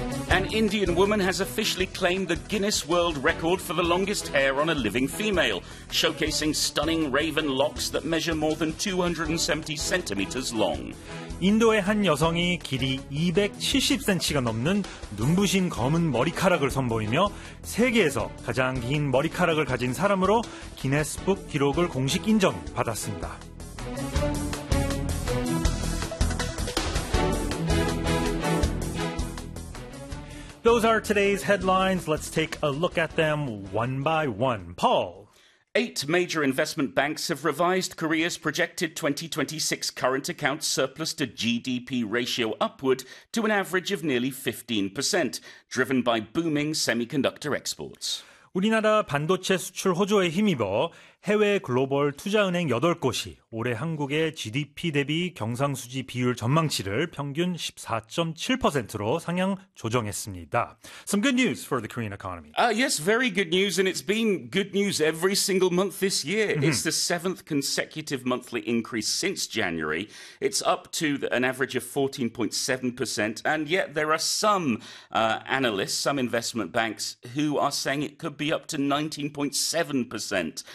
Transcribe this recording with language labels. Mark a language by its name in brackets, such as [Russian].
[English] An Indian woman has officially claimed the Guinness World Record for the longest hair on a living female, showcasing stunning raven locks that measure more than 270 centimeters long. [Korean] 인도의 한 여성이 길이 270cm가 넘는 눈부신 검은 머리카락을 선보이며 세계에서 가장 긴 머리카락을 가진 사람으로 기네스북 기록을 공식 인정받았습니다. [English] Those are today's headlines. Let's take a look at them one by one. Paul. Eight major investment banks have revised Korea's projected 2026 current account surplus to GDP ratio upward to an average of nearly 15%, driven by booming semiconductor exports. [Korean] 우리나라 반도체 수출 호조에 힘입어 해외 글로벌 투자은행 8곳이 올해 한국의 GDP 대비 경상수지 비율 전망치를 평균 14.7%로 상향 조정했습니다. [English] Some good news for the Korean economy. Yes, very good news, and it's been good news every single month this year. It's the seventh consecutive monthly increase since January. It's up to an average of 14.7%, and yet there are some analysts, some investment banks, who are saying it could be up to 19.7%.